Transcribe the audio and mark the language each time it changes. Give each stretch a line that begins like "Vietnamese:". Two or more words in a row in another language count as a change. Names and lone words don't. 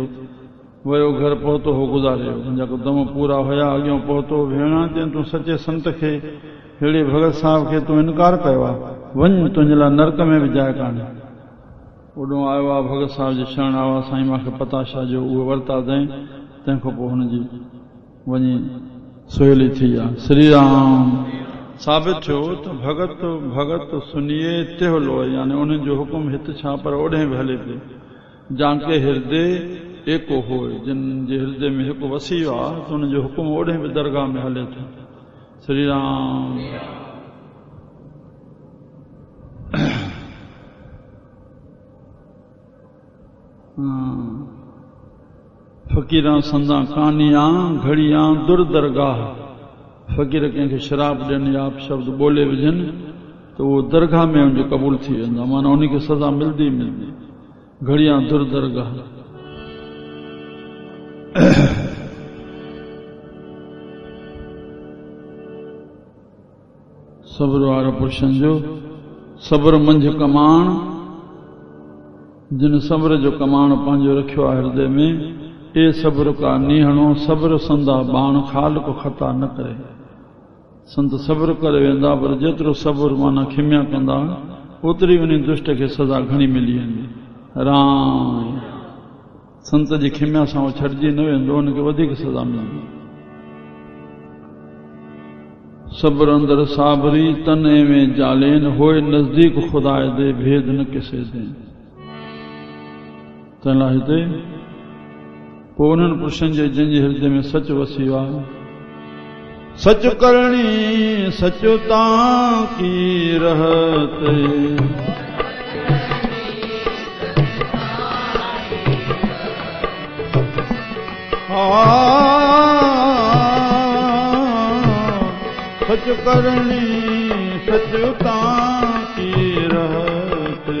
Sindhi: वियो घर पहुतो हो गुज़ारे, मुंहिंजा दम पूरा हुया, अॻियां पहुतो भेणा चई तूं सचे संत खे, अहिड़े भगत साहिब खे तूं इनकार कयो आहे, वञ तुंहिंजे लाइ नरक में बि जाइ कान्हे। ओॾो आयो आहे भगत साहिब जी शरण आयो, साईं मूंखे पताशा जो उहे वरिता अथई। तंहिंखां पोइ हुनजी वञी सवली थी आहे। श्री राम साबित थियो त
Punjabi: भगत सुनिए तिह लोए,
Sindhi: यानी उन्हनि जो हुकुम हिते छा पर ओॾे बि हले पियो।
Punjabi: जांके हृदय एको होए,
Sindhi: जिन जे हृदय में हिकु वसी वियो आहे त हुननि जो हुकुम ओॾे बि दरगाह में हले थो। श्री राम
Punjabi: फ़क़ीरां संदा कानियां घड़ियां दुर्दरगाह।
Sindhi: फ़क़ीर कंहिंखे शराब ॾियनि या शब्द ॿोले विझनि त उहो दरगाह में उनजो क़बूल थी वेंदो, माना उनखे सज़ा मिलंदी मिलंदी।
Punjabi: घड़ियां दुर्दरगाह।
Sindhi: सब्र वारा पुरुषनि जो सब्र मंझि कमाण, जिन सब्र जो कमाण पंहिंजो रखियो आहे हृदय में,
Punjabi: ए सब्र का नीहणो सब्र संदा बाण खाल को ख़ता न करे।
Sindhi: संत सब्र करे वेंदा, पर जेतिरो सब्र माना खिमिया कंदा ओतिरी उन दुष्ट खे सज़ा घणी मिली वेंदी। राम संत जी खिमिया सां उहो छॾिजी न वेंदो, हुनखे वधीक सज़ा मिलंदी।
Punjabi: सब्र अंदर साबरी तन में जालेन, होए नज़दीक खुदा दे भेद न किसे दे।
Sindhi: तंहिं लाइ हिते पोइ उन्हनि पुरुषनि जे जंहिंजे हृदय में सच वसी वियो आहे,
Punjabi: सच करणी सचता की रहत, सच करणी सचता की रहत,